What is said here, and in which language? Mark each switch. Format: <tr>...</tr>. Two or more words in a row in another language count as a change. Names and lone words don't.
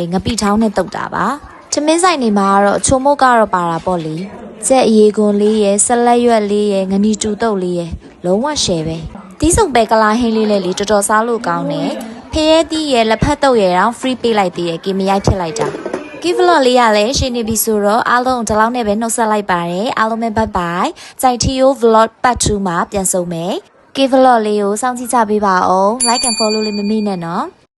<my>ငပိထောင်းနဲ့တုပ်တာပါချမင်းဆိုင်နေမှာကတော့ချိုမုတ်ကတော့ပါတာပေါ့လေကျက်အရေကွန်လေးရယ်ဆက်လက်ရွက်လေးရယ်ငနီတူတုပ်လေးရယ်လုံးဝရှယ်ပဲတီးစုံပဲကလာဟင်းလေးလည်းလေတော်တော်စားလို့ကောင်းတယ်ဖရဲတီးရယ်လက်ဖက်တုပ်ရယ်တော့ free ပေးလိုက်သေးတယ်ကေမရိုက်ဖြစ်လိုက်တာ</my> <en>give vlog</en> <my>လေးရလဲရှင်းနေပြီဆိုတော့အားလုံးဒီလောက်နဲ့ပဲနှုတ်ဆက်လိုက်ပါတယ်အားလုံးပဲ</my> <en>bye bye</en> <my>စိုက်ထီယို</my> <en>vlog part 2</en> <my>မှာပြန်ဆုံမယ်</my> <en>give vlog</en> <my>လေးကိုစောင့်ကြည့်ကြပေးပါဦး</my> <en>like and follow</en> <my>လေးမမေ့နဲ့နော်</my>